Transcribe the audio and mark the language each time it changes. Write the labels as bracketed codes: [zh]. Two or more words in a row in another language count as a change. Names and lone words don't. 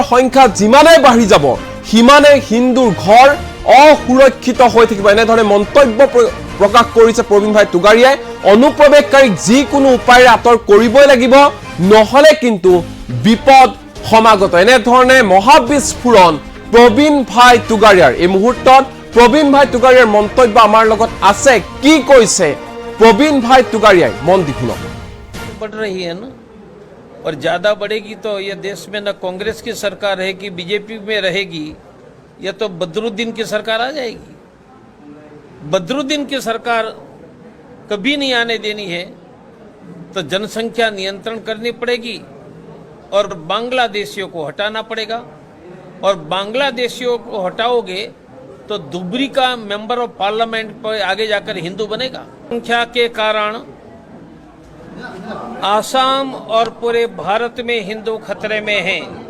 [as] সংখ্যা যিমানে বাঢ়ি যাব হিমানে হিন্দুৰ ঘৰ অসুৰক্ষিত হৈ থাকিব এনে ধৰণে মন্তব্য প্ৰকাশ কৰিছে প্ৰবীণ ভাই তুগাৰিয়াই অনুপ্ৰৱেশকাৰীক যিকোনো উপায়েৰে আতৰ কৰিবই লাগিব নহলে কিন্তু বিপদ সমাগত এনে ধৰণে মহাবিস্ফোৰণ প্ৰবীণ ভাই তুগাৰিয়াৰ এই মুহূৰ্তত প্ৰবীণ ভাই তুগাৰিয়াৰ মন্তব্য আমাৰ লগত আছে কি কৈছে প্ৰবীণ ভাই তুগাৰিয়াই মন দি শুনক [hi] बढ़ रही है ना और ज़्यादा बढ़ेगी तो यह देश में न कांग्रेस की सरकार रहेगी बीजेपी में रहेगी या तो बदरुद्दीन की सरकार आ जाएगी बदरुद्दीन की सरकार कभी नहीं आने देनी है तो जनसंख्या नियंत्रण करनी पड़ेगी और बांग्लादेशियों को हटाना पड़ेगा और बांग्लादेशियों को हटाओगे तो दुबरी का [en] member of parliament [hi] पर आगे जाकर हिंदू बनेगा संख्या के कारण आसाम और पूरे भारत में हिंदू खतरे में हैं